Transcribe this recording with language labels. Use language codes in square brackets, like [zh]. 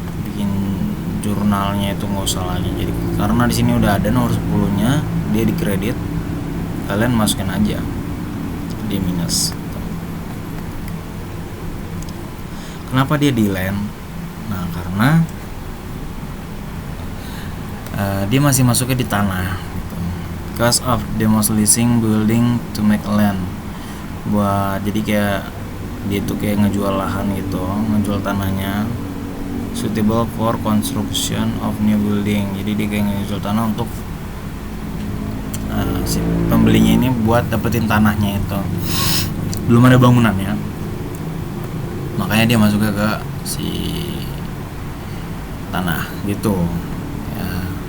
[id] Bikin jurnalnya itu nggak usah lagi. Jadi karena di sini udah ada nomor 10-nya, dia di kredit, kalian masukin aja dia minus. Kenapa dia di land? Nah, karena dia masih masuknya di tanah gitu. [en] Because of demolishing building to make land. [id] Buat jadi kayak dia tuh kayak ngejual lahan gitu, ngejual tanahnya. [en] Suitable for construction of new building. [id] Jadi dia kayak ngejual tanah untuk si pembelinya ini buat dapetin tanahnya itu. Belum ada bangunannya, makanya dia masuknya ke si tanah gitu ya.